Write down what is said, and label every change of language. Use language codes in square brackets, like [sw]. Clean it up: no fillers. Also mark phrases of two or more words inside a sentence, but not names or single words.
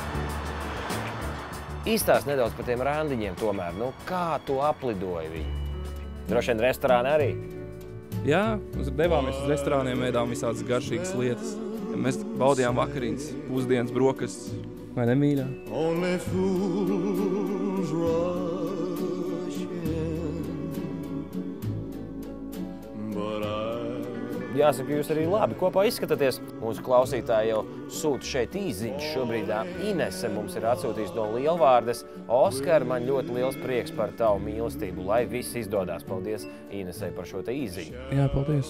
[lv] Izstāst nedaudz par tiem randiņiem tomēr. Nu, kā tu aplidoji viņu? Droši vien restorāni arī? Jā, mēs devāmies uz restorāniem, ēdām visādas garšīgas lietas. Mēs baudījām vakariņas, pusdienas, brokastis. Vai ne, mīļā? [en] Only fools rush in, but [lv] Jāsaka, jūs arī labi kopā izskatāties. Mūsu klausītāji jau sūta šeit īziņš. Šobrīd Inese mums ir atsūtījusi no Lielvārdes. Oskar, man ļoti liels prieks par tavu mīlestību, lai viss izdodās. Paldies Inesei par šo te īziņu. Jā, paldies.